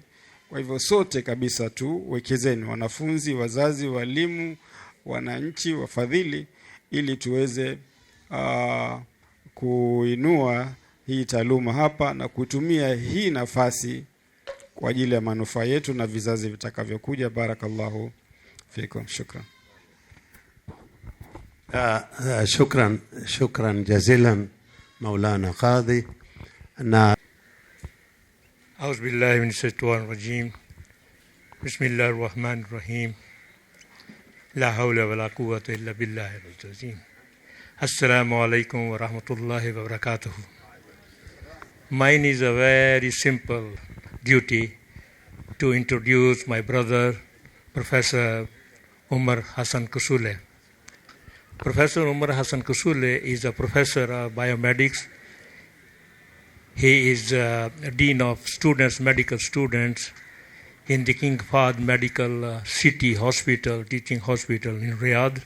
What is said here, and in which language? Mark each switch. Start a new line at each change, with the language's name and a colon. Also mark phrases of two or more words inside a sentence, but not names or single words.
Swahili: Kwa hivyo sote kabisa tu wekezeni, wanafunzi, wazazi, walimu, wananchi, wafadhili, ili tuweze kuinua hii taaluma hapa na kutumia hii nafasi kwa ajili ya manufaa yetu na vizazi vitakavyokuja.
Arabic: بارك الله فيكم. شكرا. شكرا جزيلا مولانا قاضي. Na أعوذ بالله من الشيطان الرجيم. بسم الله الرحمن الرحيم. لا حول ولا قوة إلا بالله العظيم. السلام عليكم ورحمة الله وبركاته.
English: Mine is a very simple duty to introduce my brother, Professor Umar Hassan Kusule. Professor Umar Hassan Kusule is a professor of biomedics. He is Dean of Students, Medical Students in the King Fahd Medical City Hospital, Teaching Hospital in Riyadh.